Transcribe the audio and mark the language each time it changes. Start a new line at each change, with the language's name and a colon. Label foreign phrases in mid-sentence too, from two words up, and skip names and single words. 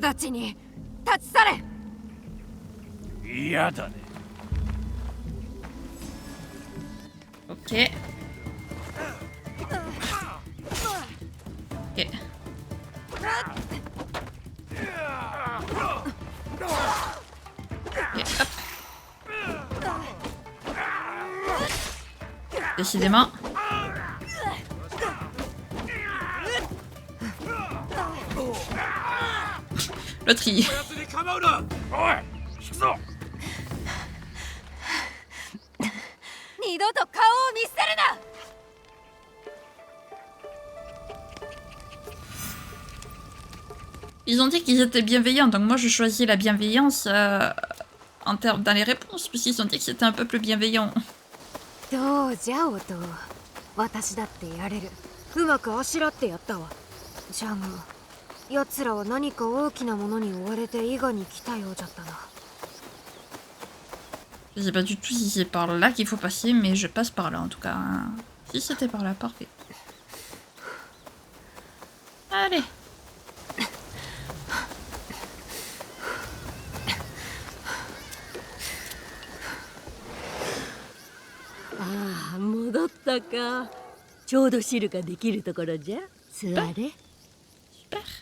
Japanese: 直ちに立ち去れ嫌だね。
French: Ok. Ok. Ok, hop. Décidément. L'autre il...
Japanese: おい、引くぞ。二度と顔を見せるな
French: Ils ont dit qu'ils étaient bienveillants, donc moi je choisis la bienveillance en termes dans les réponses, puisqu'ils ont dit que c'était un peuple bienveillant.
Japanese: どうじゃおと私だってやれるうまくあしらってやったわじゃが奴らは何か大きなものに追われて伊賀に来たようじゃったな
French: Je sais pas du tout si c'est par là qu'il faut passer, mais je passe par là en tout cas. Hein. Si c'était par là, parfait. Allez.
Japanese: ああ、戻ったか。ちょうど汁ができるところじゃ。座れ。
French: Super.